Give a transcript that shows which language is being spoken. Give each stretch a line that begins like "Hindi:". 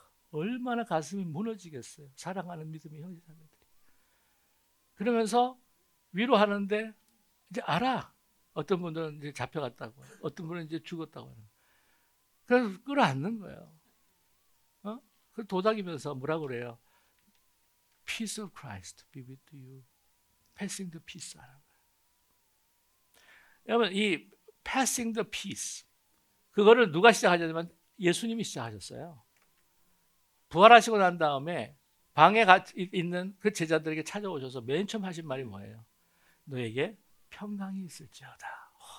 Korean: 얼마나 가슴이 무너지겠어요. 사랑하는 믿음의 형제자매들이. 그러면서 위로하는데 이제 알아. 어떤 분들은 이제 잡혀갔다고, 어떤 분은 이제 죽었다고 하는. 그래서 끌어안는 거예요. 그 도닥이면서 뭐라 그래요?
English: Peace of Christ be with you. Passing the peace
Korean: 하는 거예요. 여러분 이 Passing the peace 그거를 누가 시작하냐면 예수님이 시작하셨어요. 부활하시고 난 다음에 방에 있는 그 제자들에게 찾아오셔서 맨 처음 하신 말이 뭐예요? 너에게 평강이 있을지어다.